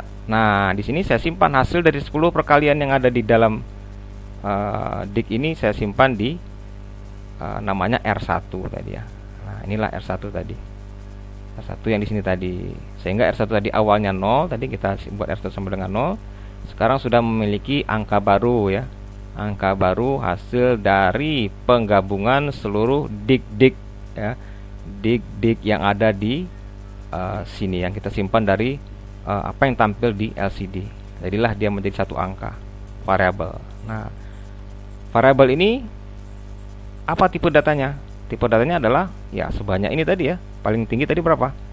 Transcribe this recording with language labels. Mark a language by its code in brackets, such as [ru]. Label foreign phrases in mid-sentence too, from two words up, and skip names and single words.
[id] Nah, di sini saya simpan hasil dari 10 perkalian yang ada di dalam dig ini, saya simpan di namanya R1 tadi ya. Nah, inilah R1 tadi. R1 yang di sini tadi. Sehingga R1 tadi awalnya 0, tadi kita buat R1 sama dengan 0. Sekarang sudah memiliki angka baru ya. Angka baru hasil dari penggabungan seluruh dig-dig ya. Dig-dig yang ada di sini yang kita simpan dari apa yang tampil di LCD. Jadilah dia menjadi satu angka variabel. Nah, variabel ini apa tipe datanya? Tipe datanya adalah ya sebanyak ini tadi ya. Paling tinggi tadi berapa?